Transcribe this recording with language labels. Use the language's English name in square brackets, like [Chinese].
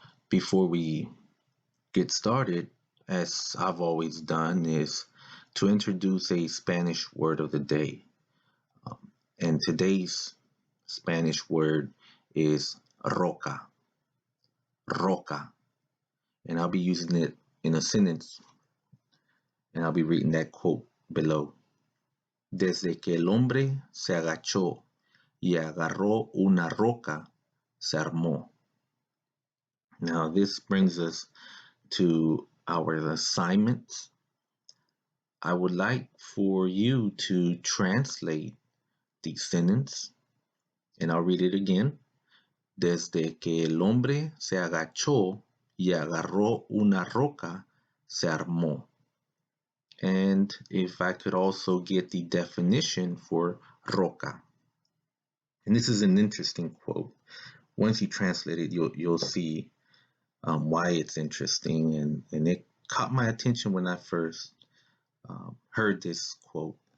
[English] Before we get started, as I've always done, is to introduce a Spanish word of the day. And today's Spanish word is roca. Roca. And I'll be using it in a sentence, and I'll be reading that quote below. [Spanish] Desde que el hombre se agachó y agarró una roca, se armó. [English] Now, this brings us to our assignments. I would like for you to translate the sentence, and I'll read it again. [Spanish] Desde que el hombre se agachó y agarró una roca, se armó. [English] And if I could also get the definition for roca. And this is an interesting quote. Once you translate it, you'll see why it's interesting, and it caught my attention when I first heard this quote.